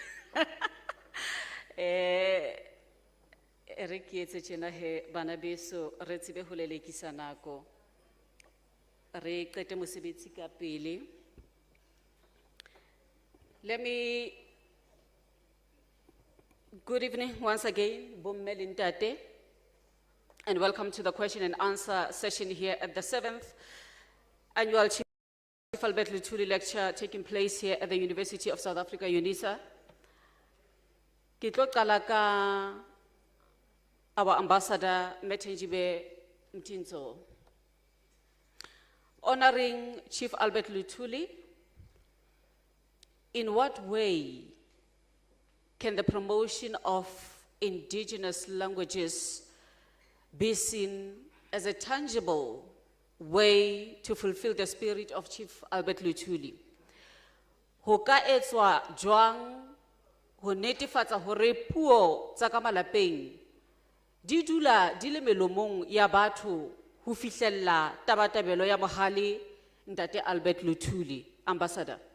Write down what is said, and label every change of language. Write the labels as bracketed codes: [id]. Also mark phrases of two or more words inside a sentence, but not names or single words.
[en] Let me, good evening once again, [st] Bomme Lintate, [en] and welcome to the question and answer session here at the 7th annual Chief Albert Luthuli lecture taking place here at the University of South Africa, Unisa. [st] Ke tlo qala ka [en] our ambassador, [st] Thenjiwe Mtintso. [en] Honoring Chief Albert Luthuli, in what way can the promotion of indigenous languages be seen as a tangible way to fulfill the spirit of Chief Albert Luthuli? [st] Ho ka etswa jwang ho netefatsa hore puo tsa ka malapeng di dula di le melomong ya batho ho fihlella tabatabelo ya mohale Ntate Albert Luthuli? [en] Ambassador.